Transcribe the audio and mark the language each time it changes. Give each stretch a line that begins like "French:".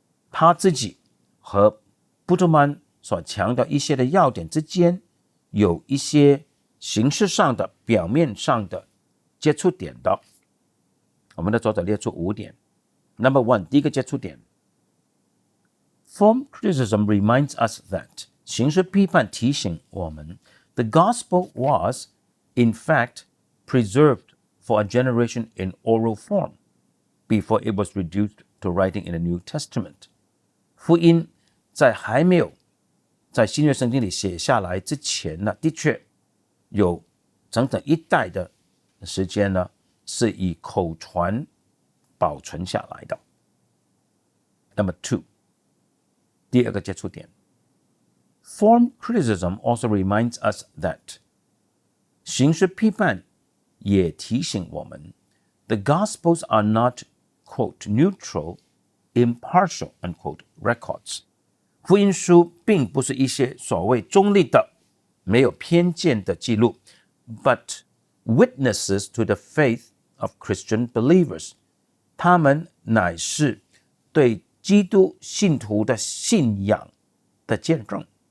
Chinese: 他自己和布特曼所强调一些的要点之间，有一些形式上的、表面上的接触点的。我们的作者列出5点。
English: Number 1，
Chinese: 第一个接触点。
English: Form criticism reminds us that
Chinese: 形式批判提醒我们
English: the gospel was, in fact, preserved for a generation in oral form before it was reduced to writing in the New Testament。
Chinese: 福音在还没有在新约圣经里写下来之前呢，的确有整整一代的时间呢，是以口传保存下来的。
English: Number 2，
Chinese: 第二个接触点
English: ，Form criticism also reminds us that
Chinese: 形式批判也提醒我们
English: ，the Gospels are not quote neutral, impartial unquote records。
Chinese: 福音书并不是一些所谓中立的、没有偏见的记录 ，
English: but witnesses to the faith of Christian believers。
Chinese: 他们乃是对基督信徒的信仰的见证。